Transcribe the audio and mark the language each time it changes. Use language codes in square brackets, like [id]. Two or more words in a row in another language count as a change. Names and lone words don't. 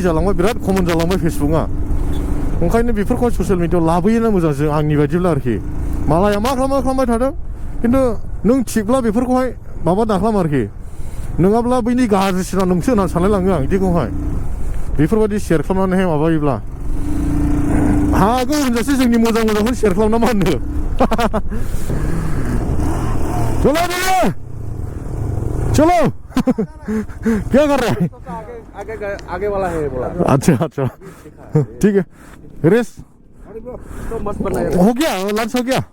[brx] जालांबाय बिराद कमन जालांबाय फेसबुकआ ओंखायनो बेफोरखौ ससियेल मिडियाआव लाबोयोना मोजां जों आंनि बायदिब्ला आरोखि मालाया मा खालामबाय थादों खिन्थु नों थिगब्ला बेफोरखौहाय माबा दाखालाम आरोखि नङाब्ला बैनि गाज्रिसिना नोंसो होननानै सानलायलाङो आं बिदिखौहाय बेफोरबायदि शेयार खालामनानैहाय माबायोब्ला हागौ होनजासे जोंनि मोजांखौ शेयार खालामना मा होनो [hi] चलो क्या कर रहा है आगे वाला है बोला अच्छा ठीक है रेस तो मस्त बनाया हो गया लंच हो गया